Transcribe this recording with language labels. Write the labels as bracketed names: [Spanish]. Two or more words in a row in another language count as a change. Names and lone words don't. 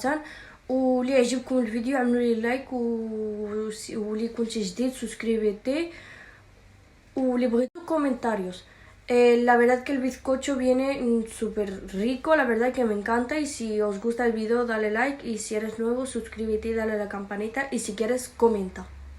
[Arabic] واللي يعجبكم الفيديو عملوا لي لايك واللي كنت جديد سبسكريبيتي واللي بغيتو كومنتاريوس. [Spanish] La verdad que el bizcocho viene súper rico, la verdad que me encanta y si os gusta el vídeo dale like y si eres nuevo suscríbete y dale a la campanita y si quieres comenta.